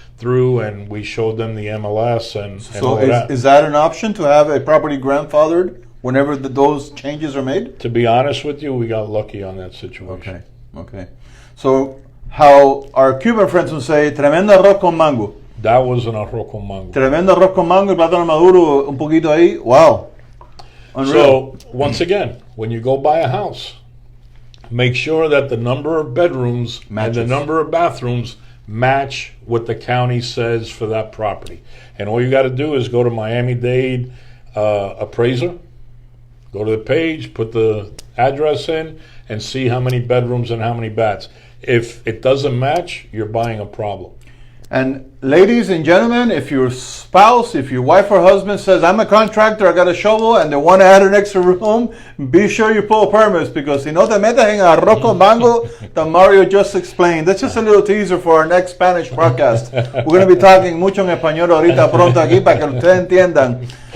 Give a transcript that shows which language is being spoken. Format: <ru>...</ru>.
<en>through, and we showed them the MLS and all So that. is that an option to have a property grandfathered whenever those changes are made? To be honest with you, we got lucky on that situation. Okay. So how our Cuban friends would say,</en> <es>tremendo arroz con mango.</es> <en>That was an</en> <es>arroz con mango. Tremendo arroz con mango y plátano maduro un poquito ahí.</es> <en>Wow. Unreal. So, once again, when you go buy a house, make sure that the number of bedrooms and Matches. the number of bathrooms match what the county says for that property. And all you got to do is go to Miami-Dade appraiser, go to the page, put the address in, and see how many bedrooms and how many baths. If it doesn't match, you're buying a problem. And ladies and gentlemen, if your spouse, if your wife or husband says, I'm a contractor, I got a shovel, and they want to add an extra room, be sure you pull permits, because</en> <es>si no te metes en arroz con mango</es> <en>that Mario just explained. That's just a little teaser for our next Spanish podcast. We're going to be talking</en> <es>mucho en español ahorita pronto aquí para que ustedes entiendan.</es>